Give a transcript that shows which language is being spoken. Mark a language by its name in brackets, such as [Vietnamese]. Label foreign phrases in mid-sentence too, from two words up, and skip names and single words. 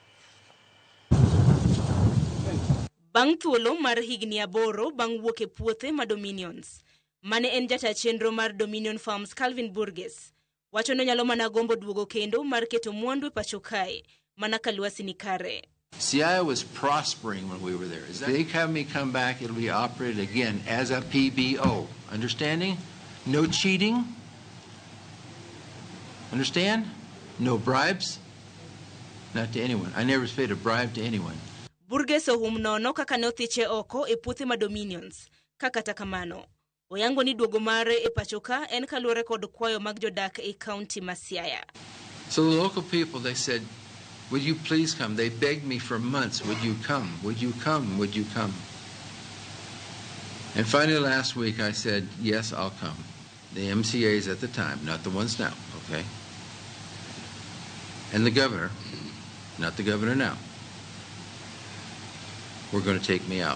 [Luo (Kenya and Tanzania)] Bang' thuolo mar higni 8 bang' wuok e puothe ma Dominions, mane en jataa chenro mar Dominion Farms Calvin Burgess wacho no nyalo mana gombo duogo kendo mar keto mwandu e pacho kae mana ka lwasi ni kare. [English] Siaya was prospering when we were there. If they have me come back, it'll be operated again as a PBO. Understanding? No cheating. Understand? No bribes. Not to anyone. I never paid a bribe to anyone. [Luo (Kenya and Tanzania)] Burgess ohum nono kaka ne othiche oko e puothe ma Dominions. Kata kamano, oyango ni duogo mare e pachoka en kaluwore kod kwayo mag jodak e kaunti ma Siaya. [English] So the local people, they said, would you please come? They begged me for months, would you come? Would you come? Would you come? And finally last week I said, yes, I'll come. The MCAs at the time, not the ones now, okay? And the governor, not the governor now, were going to take me out.